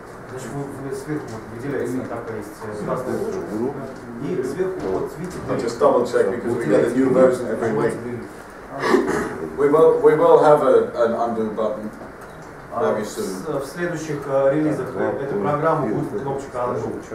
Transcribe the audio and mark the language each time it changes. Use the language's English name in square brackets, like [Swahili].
[Russian] Значит, вы сверху выделяете такая есть красная точка, и сверху вот видите. [English] I'll just double check because we get a new version every week. We will have an undo button very soon. [Russian] В следующих релизах этой программы будет кнопочка undo.